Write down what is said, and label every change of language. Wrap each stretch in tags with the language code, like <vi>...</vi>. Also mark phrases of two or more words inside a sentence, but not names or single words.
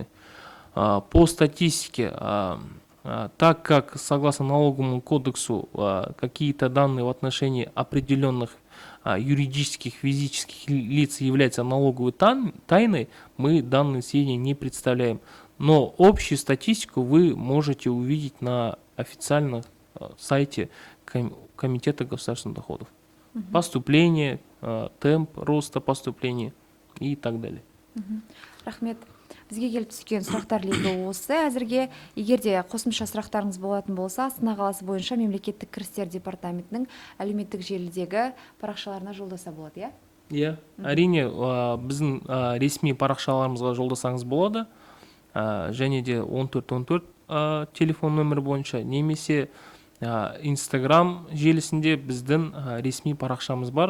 <ru>По статистике, так как, согласно налоговому кодексу, какие-то данные в отношении определенных юридических, физических лиц являются налоговой тайной, мы данные сведения не представляем. Но общую статистику вы можете увидеть на официальном сайте Комитета государственных доходов. Поступление, темп роста поступления и так далее.</ru> <kk>Рахмет. Бізге келіп түскен сұрақтар легі осы. Әзірге, егер де қосымша сұрақтарыңыз болатын болса, Астана қаласы бойынша мемлекеттік кірістер департаментінің әлеуметтік желідегі парақшаларына жолдаса болады, иә? Иә, әрине, біздің ресми парақшаларымызға жолдасаңыз болады, және де 1414 телефон нөмірі бойынша, немесе Инстаграм желісінде біздің ресми парақшамыз бар.</kk>